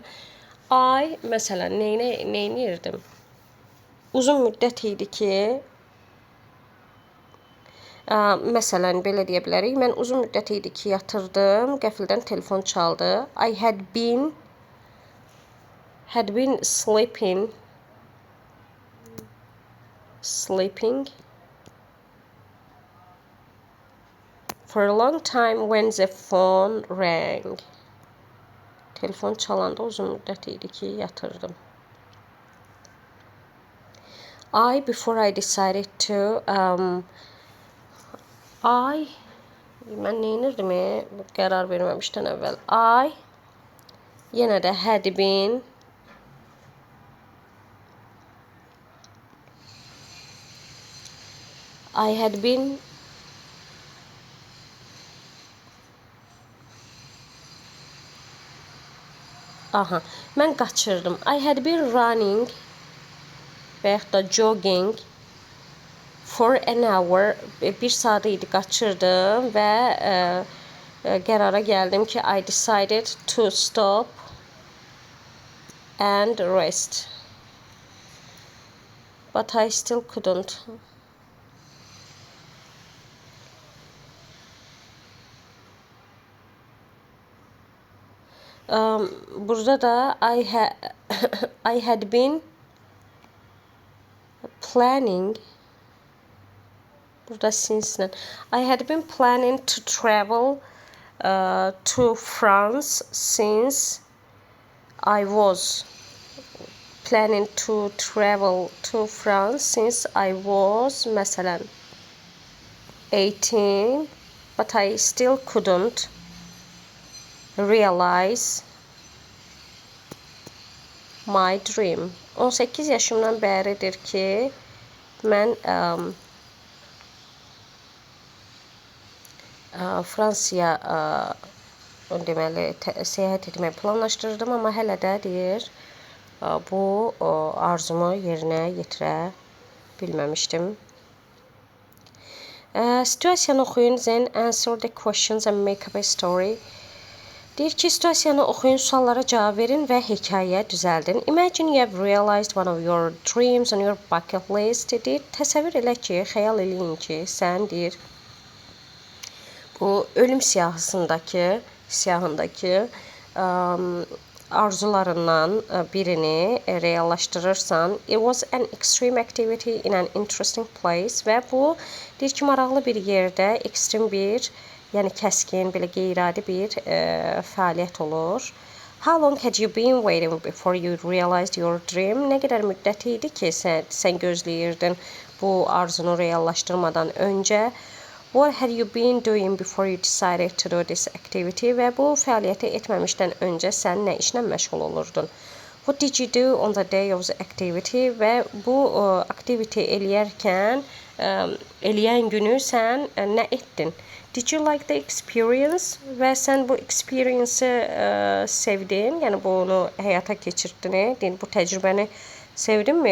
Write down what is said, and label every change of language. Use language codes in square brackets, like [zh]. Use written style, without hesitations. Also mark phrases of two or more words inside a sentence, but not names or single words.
[az] I məsələn neynirdim? Uzun müddət idi ki, məsələn belə deyə bilərik. Mən uzun müddət idi ki, yatırdım, qəfildən telefon çaldı. [en] I had been sleeping for a long time when the phone rang. [az] Telefon çalanda uzun müddət idi ki, yatırdım. [en] Before I decided to [az] mən neynirdim qərar verməmişdən əvvəl. Yenə də [en] had been I had been [az] mən qaçırdım. [en] I had been running [az] və yaxud da [en] jogging for an hour. [az] 1 saat idi qaçırdım və qərara gəldim ki, [en] I decided to stop and rest. But I still couldn't. [az] Burada da [en] I had been planning. Burada since I had been planning to travel to France since I was planning to travel to France since I was məsələn 18, but I still couldn't realize my dream. [az] 18 yaşımdan bəridir ki, mən Fransaya deməli səyahət etməyi planlaşdırdım, amma hələ də deyir, bu arzumu yerinə yetirə bilməmişdim. Situasiyanı oxuyun, [en] then answer the questions and make up a story. [az] Deyir ki, situasiyanı oxuyun, suallara cavab verin və hekayə düzəldin. [en] Imagine you have realized one of your dreams on your bucket list. [az] Deyir, təsəvvür elə ki, xəyal eləyin ki, sən deyir, bu ölüm siyahındakı arzularından birini reallaşdırırsan. [en] It was an extreme activity in an interesting place [az] və bu deyir ki, maraqlı bir yerdə ekstrem bir, yəni kəskin, belə qeyri-adi bir fəaliyyət olur. [en] How long had you been waiting before you realized your dream? [az] Nə qədər müddət idi ki, sən gözləyirdin bu arzunu reallaşdırmadan öncə? [en] What had you been doing before you decided to do this activity? [az] Və bu fəaliyyəti etməmişdən öncə sən nə işlə məşğul olurdun? [en] What did you do on the day of the activity? [az] Və bu activity eləyən günü sən nə etdin? [en] Did you like the experience? [az] Və sən bu experience-ı sevdin, yəni bunu həyata keçirdin, bu təcrübəni sevdinmi?